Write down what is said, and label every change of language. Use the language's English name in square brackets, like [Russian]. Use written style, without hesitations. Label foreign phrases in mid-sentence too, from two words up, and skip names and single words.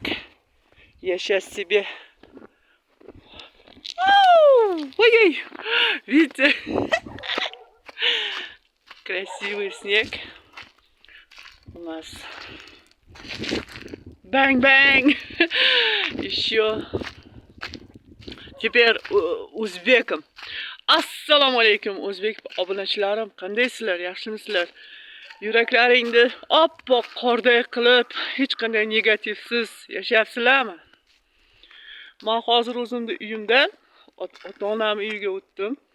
[Russian] Я сейчас себе... Ой-ой! Видите? Красивый снег. У нас бэнг-бэнг. Еще теперь узбекам. [Uzbek] Assalomu alaykum o'zbek obunachilarim, qandaysizlar, yaxshimisizlar? Yuraklaringni oppoq qorday qilib, hech qanday negativsiz yashayapsizlarmi? Men hozir o'zimni uyimdan ota-onam uyiga o'tdim.